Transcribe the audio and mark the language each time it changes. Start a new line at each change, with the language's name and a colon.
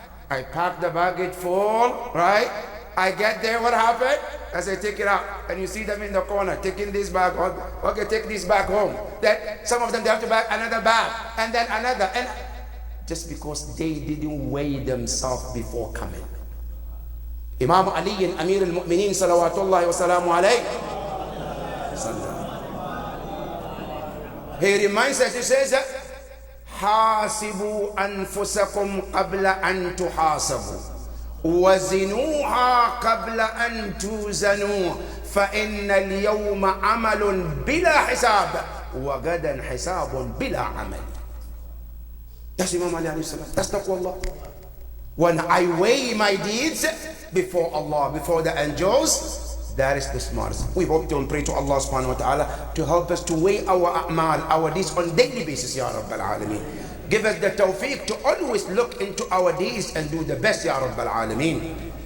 English: I pack the baggage full, right? I get there, what happened? As I take it out, and you see them in the corner, taking this bag home. Okay, take this back home. Then some of them, they have to buy another bag, and then another, and just because they didn't weigh themselves before coming. Imam Ali and Amir al-Mu'mineen salawatullahi wa salamu alayhi, he reminds us, he says,
Arabic: حاسبوا أنفسكم قبل أن تحاسبوا وزنوها قبل أن توزنوا فإن اليوم عمل بلا حساب وغدا حساب بلا عمل.
English: That's Imam Ali alayhi salam. That's taqwa. When I weigh my deeds before Allah, before the angels, that is the smartest. We hope to pray to Allah subhanahu wa ta'ala to help us to weigh our a'mal, our deeds on daily basis, Ya Rabbal Alameen. Give us the tawfiq to always look into our deeds and do the best, Ya Rabbal Alameen.